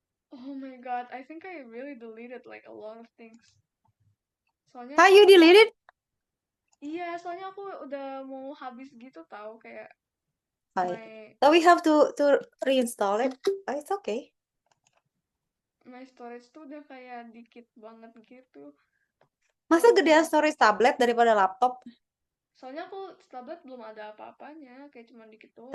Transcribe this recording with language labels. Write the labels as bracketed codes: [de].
[en] Oh my god, I think I really deleted like a lot of things. [id] Soalnya [en] you deleted? [id] Iya, soalnya aku udah mau habis gitu tahu kayak [en] So we have to reinstall it. It's okay. my storage [id] tuh udah kayak dikit banget gitu. Masa gedean storage tablet daripada laptop? Soalnya aku tablet belum ada apa-apanya, kayak cuma dikit doang.